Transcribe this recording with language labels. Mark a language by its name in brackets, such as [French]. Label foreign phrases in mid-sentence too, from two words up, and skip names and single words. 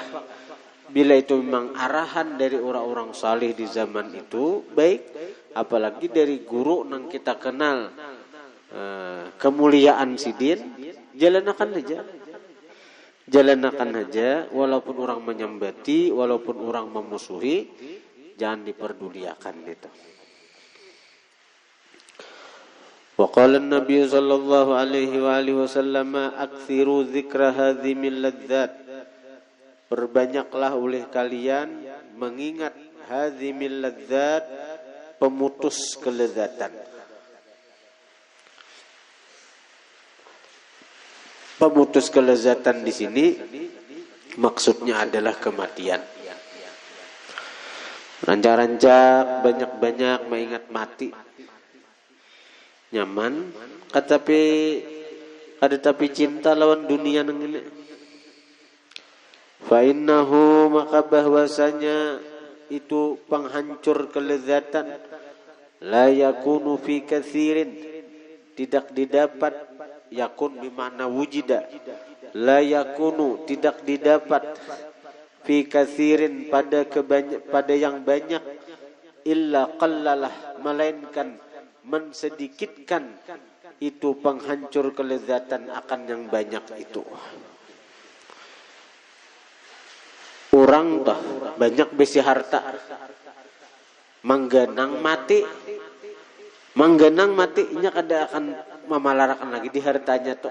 [Banjar] Bila itu memang arahan dari orang-orang saleh di zaman itu baik, apalagi dari guru nang kita kenal kemuliaan sidin, jalanakan aja, walaupun orang menyambati, walaupun orang memusuhi, jangan diperduliakan itu. [Arabic] وقال النبي صلى الله عليه وسلم أكثروا ذكر هادم اللذات. [Indonesian] Perbanyaklah oleh kalian mengingat [Arabic] هادم اللذات, [Indonesian] pemutus kelezatan. Pemutus kelezatan di sini maksudnya adalah kematian. [Banjar] Rancak-rancak banyak-banyak mengingat mati. Nyaman, tapi cinta lawan dunia nang ini. [Arabic] فإنه, [Indonesian] maka bahwasanya itu penghancur kelezatan, [Arabic] لا يكون في كثير, [Indonesian] tidak didapat, yakun bermakna wujida, [Arabic] لا يكون [Indonesian] tidak didapat, [Arabic] في كثير [Indonesian] pada yang banyak, [Arabic] إلا قلله [Indonesian] melainkan mensedikitkan itu penghancur kelezatan akan yang banyak itu. [Banjar] Orang dah banyak besi harta, manggenang mati nya kada akan memalarakan lagi di hartanya tuh.